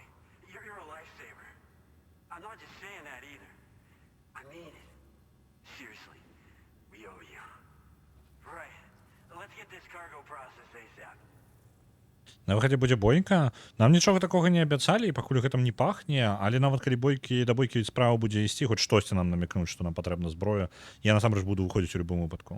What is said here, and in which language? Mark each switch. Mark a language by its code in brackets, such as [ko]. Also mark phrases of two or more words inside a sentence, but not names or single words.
[en] You're a lifesaver. I'm not just saying that either. I mean it. Seriously, we owe you. Right. Let's get this cargo processed ASAP. [be] На выхадзе будзе бойка. Нам нічога такога не абяцалі, і пакуль гэтым не пахне, але нават калі да бойкі справа будзе ісці, хоць штосьці нам намекнуць, што нам патрэбна зброя, я насамрэч буду выходзіць у любым выпадку.